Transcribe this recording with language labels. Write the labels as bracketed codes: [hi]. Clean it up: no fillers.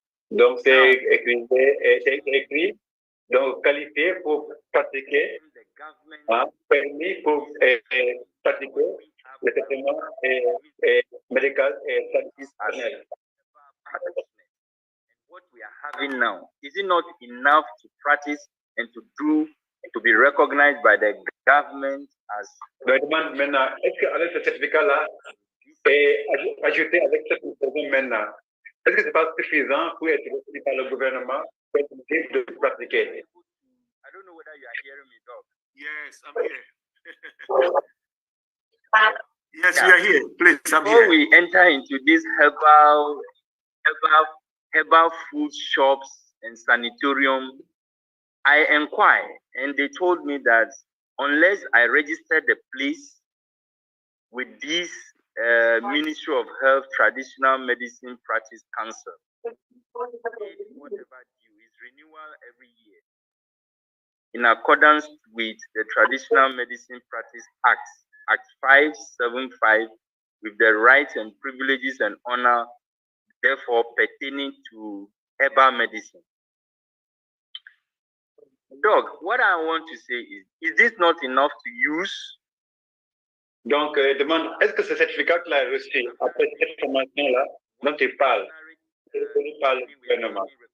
[fr] Donc, c'est écrit, donc qualifié pour pratiquer, permis pour pratiquer le traitement médical et traditionnel. [en] What we are having now, is it not enough to practice and to be recognized by the government as? [fr] Je demande maintenant, est-ce qu'avec ce certificat-là, et ajouté avec cette information maintenant, est-ce que ce n'est pas suffisant pour être reconnu par le gouvernement pour être libre de pratiquer? [en] I don't know whether you are hearing me, Doc. Yes, I'm here. Yes, you are here. Please, I'm Before here. we enter into these herbal food shops and sanitarium, I inquired and they told me that unless I register the place with this Ministry of Health Traditional Medicine Practice Council, whatever due is renewal every year in accordance with the Traditional Medicine Practice Act 575, with the rights and privileges and honor therefore pertaining to herbal medicine. Doc, what I want to say is this not enough to use? [fr] Donc, demande, est-ce que ce certificat qu'il a reçu après cette formation-là, dont il parle, est reconnu par le gouvernement?